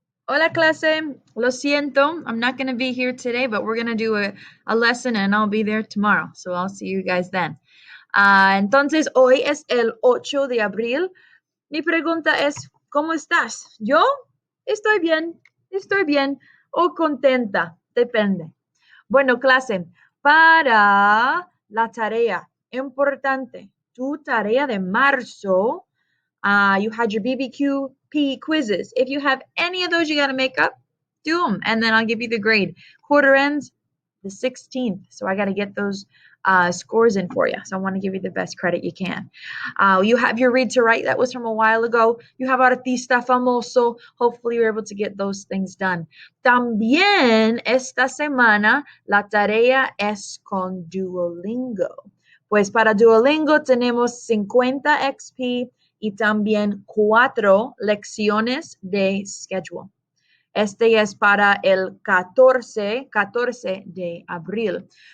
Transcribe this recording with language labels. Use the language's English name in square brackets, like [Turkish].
[Spanish] Hola clase, lo siento, [English] I'm not going to be here today, but we're going to do a lesson and I'll be there tomorrow. So I'll see you guys then. [Spanish] Entonces, hoy es el 8 de abril. Mi pregunta es, ¿cómo estás? Yo estoy bien o contenta, depende. Bueno, clase, para la tarea importante, tu tarea de marzo, [English] you had your BBQP quizzes. If you have any of those you got to make up, do them, and then I'll give you the grade. Quarter ends the 16th, so I got to get those scores in for you. So I want to give you the best credit you can. You have your read to write. That was from a while ago. You have artista famoso. Hopefully you're able to get those things done. [Spanish] También esta semana la tarea es con Duolingo. Pues para Duolingo tenemos 50 XP y también 4 lecciones de schedule. Este es para el 14 de abril.